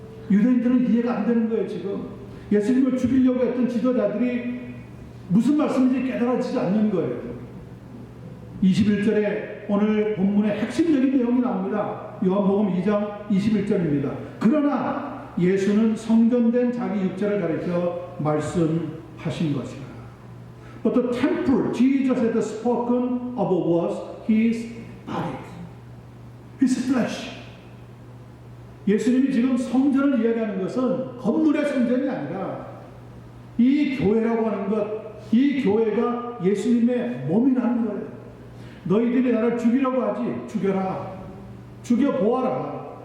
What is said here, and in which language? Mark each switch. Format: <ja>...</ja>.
<ko>유대인들은 이해가 안 되는 거예요. 지금 예수님을 죽이려고 했던 지도자들이 무슨 말씀인지 깨달아지지 않는 거예요. 21절에 오늘 본문의 핵심적인 내용이 나옵니다. 요한복음 2장 21절입니다. 그러나 예수는 성전된 자기 육체를 가리켜 말씀하신 것이라.</ko> <en>But the temple Jesus had spoken of was his body, his flesh.</en> <ko>예수님이 지금 성전을 이야기하는 것은 건물의 성전이 아니라 이 교회라고 하는 것, 이 교회가 예수님의 몸이라는 거예요. 너희들이 나를 죽이려고 하지 죽여라. 죽여보아라.</ko>